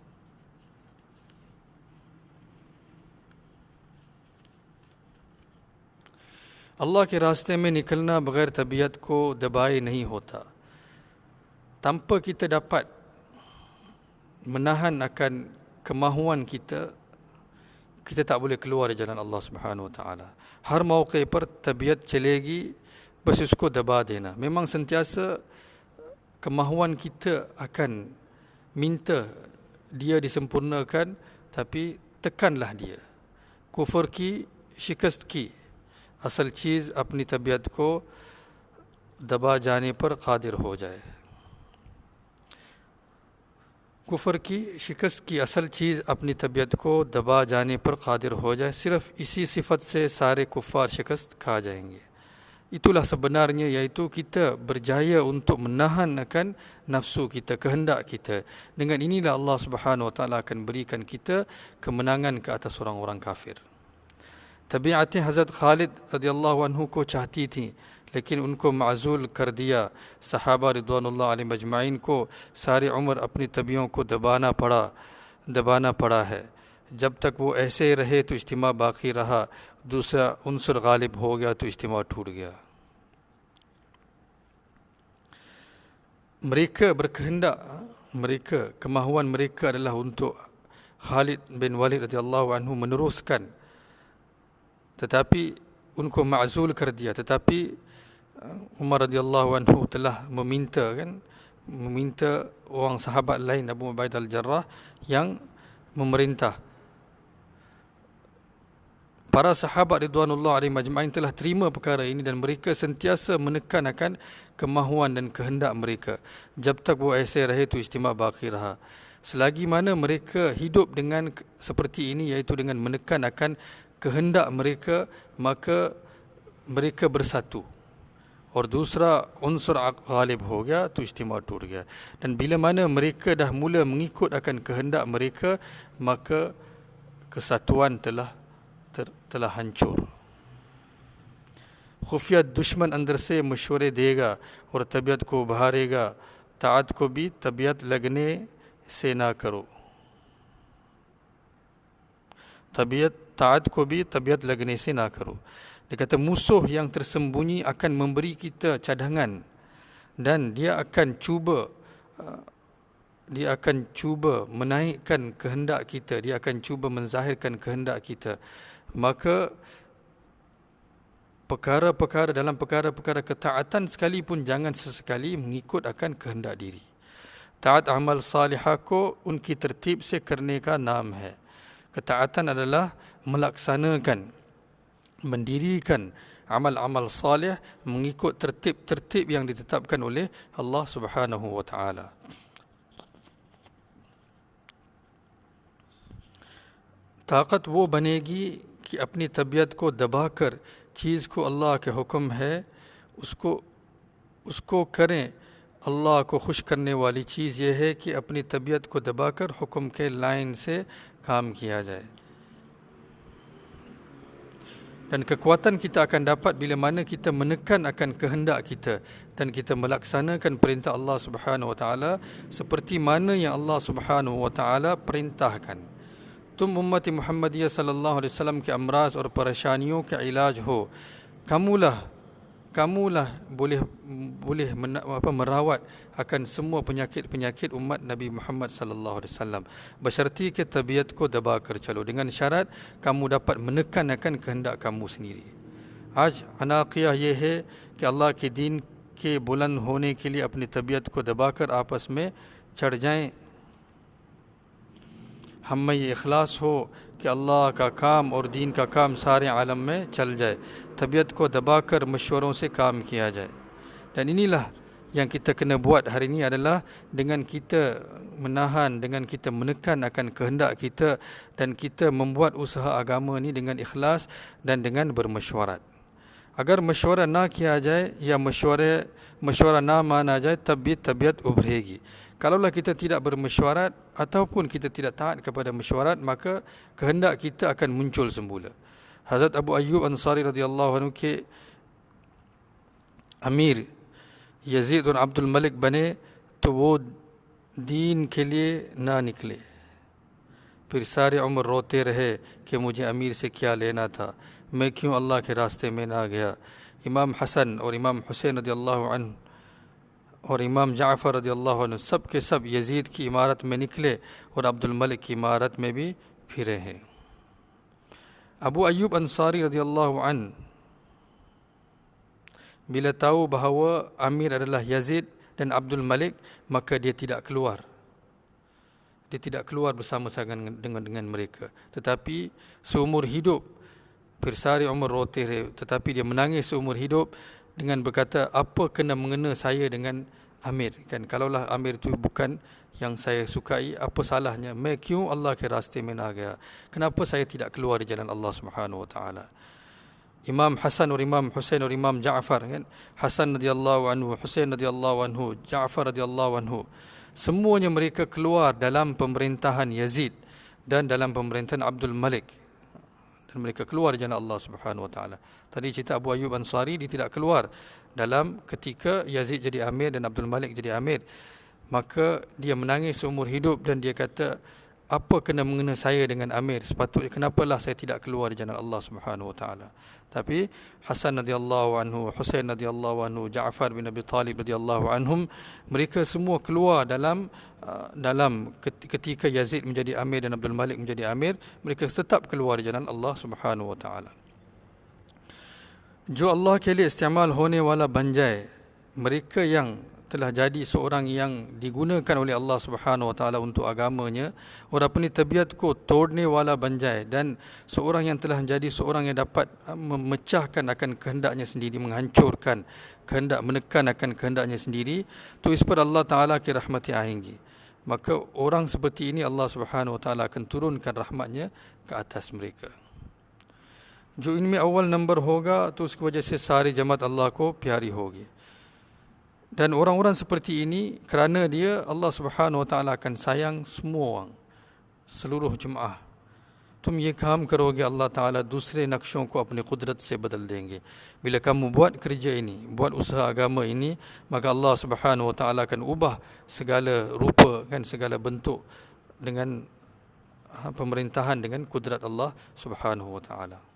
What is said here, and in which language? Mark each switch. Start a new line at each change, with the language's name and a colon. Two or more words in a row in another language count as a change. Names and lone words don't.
Urdu: اللہ کے راستے میں نکلنا بغیر طبیعت کو دبائے نہیں ہوتا.
Malay: Tanpa kita dapat menahan akan kemahuan kita tak boleh keluar dari jalan Allah
Arabic: سبحانه و تعالى.
Urdu: ہر موقعے پر طبیعت چلے گی، بس اس کو دبا دینا.
Malay: Memang sentiasa kemahuan kita akan minta dia disempurnakan, tapi tekanlah dia.
Urdu: کفر کی شکست کی اصل چیز اپنی طبیعت کو دبا جانے پر قادر ہو جائے. کفر کی شکست کی اصل چیز اپنی طبیعت کو دبا جانے پر قادر ہو جائے. صرف اسی صفت سے سارے کفار شکست کھا جائیں گے.
Malay: Itulah sebenarnya, yaitu kita berjaya untuk menahan akan nafsu kita, kehendak kita. Dengan inilah Allah
Arabic: سبحانه و تعالى
Malay: akan berikan kita kemenangan ke atas orang-orang kafir.
Urdu: طبیعتیں حضرت خالد
Arabic: رضي الله عنه
Urdu: کو چاہتی تھیں، لیکن ان کو معزول کر دیا. صحابہ
Arabic: رضوان الله عليهم أجمعين
Urdu: کو ساری عمر اپنی طبیعوں کو دبانا پڑا ہے. جب تک وہ ایسے ہی رہے تو اجتماع باقی رہا، دوسرا عنصر غالب ہو گیا تو اجتماع ٹوٹ گیا.
Malay: Mereka berkehendak, kemahuan mereka adalah untuk Khalid bin Walid
Arabic: رضي الله عنه
Malay: meneruskan, tetapi
Urdu: ان کو معزول کر دیا.
Malay: Tetapi Umar
Arabic: رضي الله عنه
Malay: telah meminta orang sahabat lain, Abu Ubaidah al-Jarrah, yang memerintah. Para sahabat
Arabic: رضوان الله عليهم أجمعين
Malay: telah terima perkara ini dan mereka sentiasa menekan akan kemahuan dan kehendak mereka.
Urdu: جب تک وہ ایسے رہے تو اجتماع باقی رہا.
Malay: Selagi mana mereka hidup dengan seperti ini, iaitu dengan menekan akan kehendak mereka, maka mereka bersatu.
Urdu: اور دوسرا عنصر غالب ہو گیا تو اجتماع ٹوٹ گیا.
Malay: Dan bila mana mereka dah mula mengikut akan kehendak mereka, maka kesatuan telah hancur.
Urdu: خفیہ دشمن اندر سے مشورے دے گا اور طبیعت کو ابھارے گا، طاعت کو بھی طبیعت لگنے سے نہ کرو. طاعت کو بھی طبیعت لگنے سے نہ کرو.
Malay: Dia kata musuh yang tersembunyi akan memberi kita cadangan dan dia akan cuba menaikkan kehendak kita, dia akan cuba menzahirkan kehendak kita. Maka dalam perkara-perkara ketaatan sekalipun jangan sesekali mengikut akan kehendak diri.
Urdu: طاعت عمل صالحہ کو ان کی ترتیب سے کرنے کا نام ہے.
Malay: Ketaatan adalah melaksanakan, mendirikan amal-amal salih mengikut tertib-tertib yang ditetapkan oleh Allah
Arabic: سبحانه و تعالى.
Urdu: طاقت وہ بنے گی کہ اپنی طبیعت کو دبا کر چیز کو اللہ کے حکم ہے اس کو کریں. اللہ کو خوش کرنے والی چیز یہ ہے کہ اپنی طبیعت کو دبا کر حکم کے لائن سے کام کیا جائے.
Malay: Dan kekuatan kita akan dapat bila mana kita menekan akan kehendak kita dan kita melaksanakan perintah Allah
Arabic: سبحانه و تعالى
Malay: seperti mana yang Allah
Arabic: سبحانه و تعالى
Malay: perintahkan.
Urdu: تم امت محمدیہ
Arabic: صلى الله عليه وسلم
Urdu: کے امراض اور پریشانیوں کا علاج ہو.
Malay: Kamulah boleh merawat akan semua penyakit-penyakit umat Nabi Muhammad
Arabic: صلى الله عليه وسلم.
Urdu: بشرطی کہ طبیعت کو دبا کر چلو,
Malay: dengan syarat kamu dapat menekan akan kehendak kamu sendiri.
Urdu: آج اناکیا یہ ہے کہ اللہ کے دین کے بلند ہونے کے لیے اپنی طبیعت کو دبا کر آپس میں چڑھ جائیں. ہم میں یہ اخلاص ہو کہ اللہ کا کام اور دین کا کام سارے عالم میں چل جائے. طبیعت کو دبا کر مشوروں سے کام کیا جائے.
Malay: Dan inilah yang kita kena buat hari ini adalah dengan kita menahan, dengan kita menekan akan kehendak kita dan kita membuat usaha agama ini dengan ikhlas dan dengan bermesyuarat.
Urdu: اگر مشورہ نہ کیا جائے یا مشورہ نہ مانا جائے تب بھی طبیعت ابھرے گی.
Malay: Kalaulah kita tidak bermesyuarat ataupun kita tidak taat kepada mesyuarat, maka kehendak kita akan muncul semula.
Urdu: حضرت ابو ایوب انصاری
Arabic: رضي الله عنه
Urdu: کے امیر یزید اور عبد الملک بنے تو وہ دین کے لیے نہ نکلے. پھر ساری عمر روتے رہے کہ مجھے امیر سے کیا لینا تھا، میں کیوں اللہ کے راستے میں نہ گیا. امام حسن اور امام حسین
Arabic: رضي الله عنه
Urdu: اور امام جعفر
Arabic: رضي الله عنه
Urdu: سب کے سب یزید کی امارت میں نکلے اور عبد الملک کی امارت میں بھی پھرے ہیں.
Malay: Abu Ayyub Ansari
Arabic: رضي الله عن
Malay: bila tahu bahawa Amir adalah Yazid dan Abdul Malik, maka dia tidak keluar. Dia tidak keluar bersama-sama dengan mereka. Tetapi seumur hidup,
Urdu: پھر ساری عمر روتے,
Malay: tetapi dia menangis seumur hidup dengan berkata, apa kena mengena saya dengan Amir? Kan kalaulah Amir itu bukan yang saya sukai, apa salahnya?
Urdu: میں کیوں اللہ کے راستے میں نہ گیا?
Malay: Kenapa saya tidak keluar di jalan Allah
Arabic: سبحانه و تعالى?
Urdu: امام حسن اور امام حسین اور امام جعفر، kan?
Malay: Hasan
Arabic: رضي الله عنه,
Malay: Husain
Arabic: رضي الله عنه,
Malay: Ja'far
Arabic: رضي الله عنه,
Malay: semuanya mereka keluar dalam pemerintahan Yazid dan dalam pemerintahan Abdul Malik. Dan mereka keluar di jalan Allah
Arabic: سبحانه و تعالى.
Malay: Tadi cerita Abu Ayyub Ansari, dia tidak keluar dalam ketika Yazid jadi amir dan Abdul Malik jadi amir. Maka dia menangis seumur hidup dan dia kata, apa kena mengena saya dengan amir? Sepatutnya kenapalah saya tidak keluar di jalan Allah
Arabic: سبحانه و تعالى.
Malay: Tapi Hasan
Arabic: رضي الله عنه,
Malay: Husain
Arabic: رضي الله عنه,
Malay: Ja'far bin Abi Talib
Arabic: رضي الله عنهم,
Malay: mereka semua keluar dalam ketika Yazid menjadi amir dan Abdul Malik menjadi amir, mereka tetap keluar di jalan Allah
Arabic: سبحانه و تعالى.
Urdu: جو اللہ کے لیے استعمال ہونے والا بن جائے,
Malay: mereka yang telah jadi seorang yang digunakan oleh Allah
Arabic: سبحانه و تعالى
Malay: untuk agamanya,
Urdu: اور اپنی طبیعت کو توڑنے والا بن جائے,
Malay: dan seorang yang telah menjadi seorang yang dapat memecahkan akan kehendaknya sendiri, menghancurkan kehendak, menekan akan kehendaknya sendiri,
Urdu: تو اس پر اللہ تعالیٰ کی رحمتیں آئیں گی.
Malay: Maka orang seperti ini Allah
Arabic: سبحانه و تعالى
Malay: akan turunkan rahmatnya ke atas mereka.
Urdu: جو ان میں اول نمبر ہو گا تو اس کی وجہ سے ساری جماعت اللہ کو پیاری ہو گی.
Malay: Dan orang-orang seperti ini, kerana dia, Allah
Arabic: سبحانه و تعالى
Malay: akan sayang semua orang, seluruh jemaah.
Urdu: تم یہ کام کرو گے، اللہ تعالیٰ دوسرے نقشوں کو اپنی قدرت سے بدل دیں گے.
Malay: Bila kamu buat kerja ini, buat usaha agama ini, maka Allah
Arabic: سبحانه و تعالى
Malay: akan ubah segala rupa, kan, segala bentuk dengan pemerintahan dengan kudrat Allah
Arabic: سبحانه و تعالى.